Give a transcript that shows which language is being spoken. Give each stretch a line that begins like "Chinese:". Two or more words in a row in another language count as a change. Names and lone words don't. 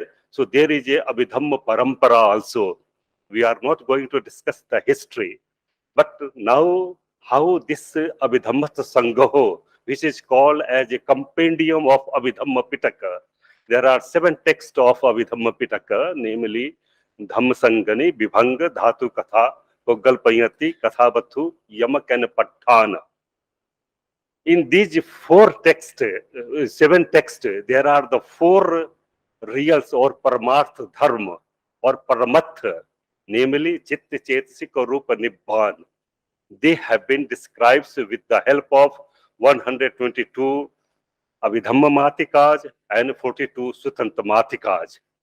English: So there is a
Pali: Abhidhamma Parampara
English: also. We are not going to discuss the history. But now, how this Abhidhammattha Saṅgaho, which is called as a compendium of Abhidhamma Pitaka. There are 7 texts of Abhidhamma Pitaka, namely Dhammasangani, Vibhanga, Dhatu Katha, Puggalpayati, Kathavathu, Yamak and Patthana. In these 4 texts, 7 texts, there are the 4 reals or
Pali: Paramartha Dharma
English: or Paramatha, namely
Pali: Chitta Chetsika Rupa Nibbana.
English: They have been described with the help of 122 Abhidhamma Matikas and 42 Sutanta Matikas.